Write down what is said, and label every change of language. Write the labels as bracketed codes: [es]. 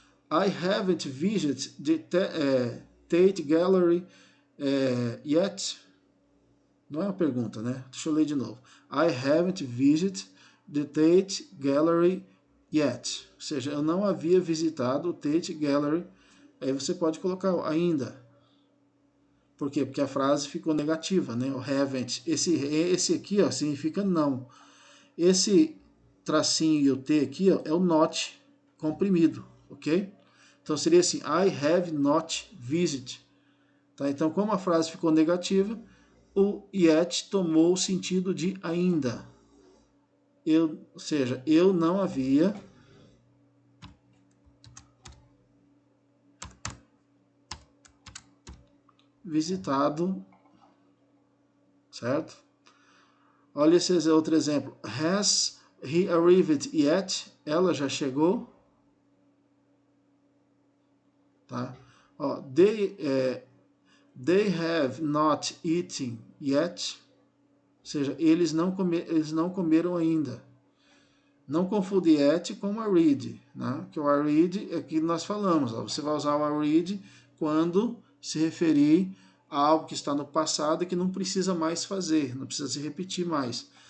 [en] I haven't visited the Tate Gallery yet. [pt] Não é uma pergunta, né? Deixa eu ler de novo. [en] I haven't visited the Tate Gallery yet. [pt] Ou seja, eu não havia visitado o Tate Gallery. Aí você pode colocar ainda. Por quê? Porque a frase ficou negativa, né? O haven't. Esse aqui, ó, significa não. Esse tracinho e o T aqui, ó, é o not comprimido, ok? Então seria assim, [en] I have not visited. [pt] Tá? Então, como a frase ficou negativa, o yet tomou o sentido de ainda. Ou seja, eu não havia visitado, certo? Olha esse outro exemplo. [en] Has he arrived yet? [pt] Ela já chegou? Tá? [en] Ó, they have not eaten yet. [pt] Ou seja, eles não comeram ainda. Não confunde yet com already, né? Que o already é que nós falamos. Ó. Você vai usar o already quando se referir a algo que está no passado e que não precisa mais fazer, não precisa se repetir mais.